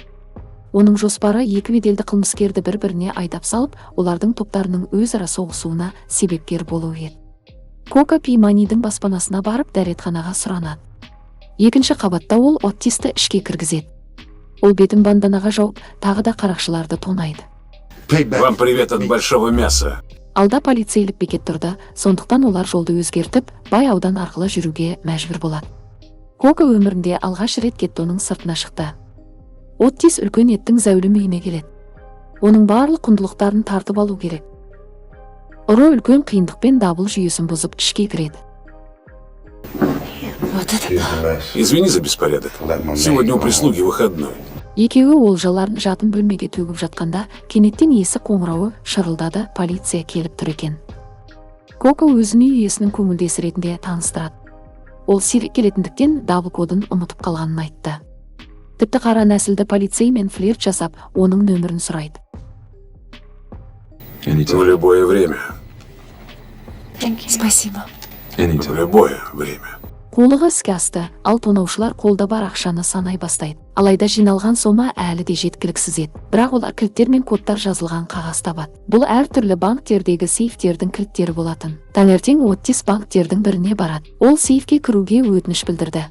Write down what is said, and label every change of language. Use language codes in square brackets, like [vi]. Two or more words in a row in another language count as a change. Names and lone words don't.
[kk] Оның жоспары 2 беделді қылмыскерді бір-біріне айдап салып, олардың топтарының өзара соғысуына себепкер болу еді. Коко Пи-Манидің баспанасына барып, дәретханаға сұранады. 2-ші қабатта ол Оттисті ішке кіргізеді. Ол бетін банданаға жауып, тағы да қарақшыларды тонайды. [ru] Вам привет от большого мяса. [kk] Алда полицейлік бекет тұрды, сондықтан олар жолды өзгертіп, бай аудан арқылы жүруге мәжбүр болады. Коко өмірінде алғаш рет геттоның сыртына шықты. Оттис үлкен еттің зәулім үйіне келеді. Оның барлық құндылықтарын тартып алу керек. Ұры үлкен қиындықпен дабыл жүйесін бұзып ішке кіреді. [ru] Вот это да. Извини за беспорядок. Сегодня у прислуги выходной. [kk] Екеуі олжаларын жатын бөлмеге төгіп жатқанда, кенеттен есік қоңырауы шырылдады, полиция келіп тұр екен. Коко өзін үй иесінің көңілдесі ретінде таныстырады. Ол сирек келетіндіктен дабыл кодын ұмытып қалғанын айтты. Тіпті қара нәсілді полицеймен флирт жасап, оның нөмірін сұрайды. [ru] В любое время. Спасибо. В любое время. [kk] Қолығы іске асты, ал тонаушылар қолда бар ақшаны санай бастайды. Алайда жиналған сома әлі де жеткіліксіз еді. Бірақ олар кілттер мен кодтар жазылған қағаз табады. Бұл әртүрлі банктердегі сейфтердің кілттері болатын. Таңертең Оттис банктердің біріне барады. Ол сейфке кіруге өтініш білдірді.